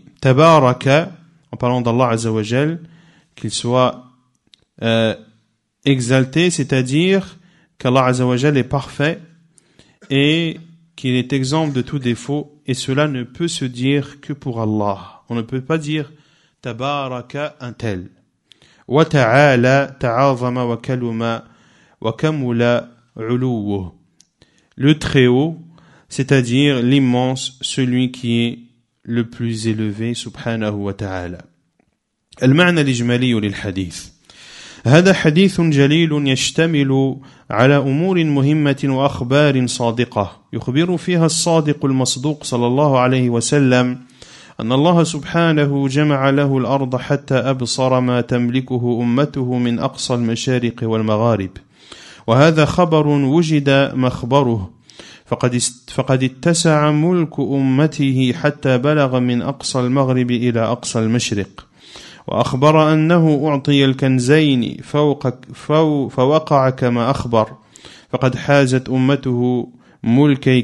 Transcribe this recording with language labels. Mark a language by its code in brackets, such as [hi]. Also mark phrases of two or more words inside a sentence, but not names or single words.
[fr] Tabaraka, en parlant d' [ar] الله عز وجل, [fr] qu'il soit exalté, c'est-à-dire qu' [ar] الله عز وجل [fr] est parfait et qu'il est exempt de tout défaut, et cela ne peut se dire que pour Allah. On ne peut pas dire Tabaraka un tel. [ar] وتعالى تعاظم وعظم وكمل علوه. [fr] Le Très-Haut, c'est-à-dire l'immense, celui qui est le plus élevé, [ar] سبحانه وتعالى. المعنى الإجمالي للحديث. هذا حديث جليل يشتمل على أمور مهمة وأخبار صادقة يخبر فيها الصادق المصدوق صلى الله عليه وسلم أن الله سبحانه جمع له الأرض حتى أبصر ما تملكه أمته من أقصى المشارق والمغارب، وهذا خبر وجد مخبره، فقد اتسع ملك أمته حتى بلغ من أقصى المغرب إلى أقصى المشرق، وأخبر أنه أعطي الكنزين فوقع كما أخبر، فقد حازت أمته ملكي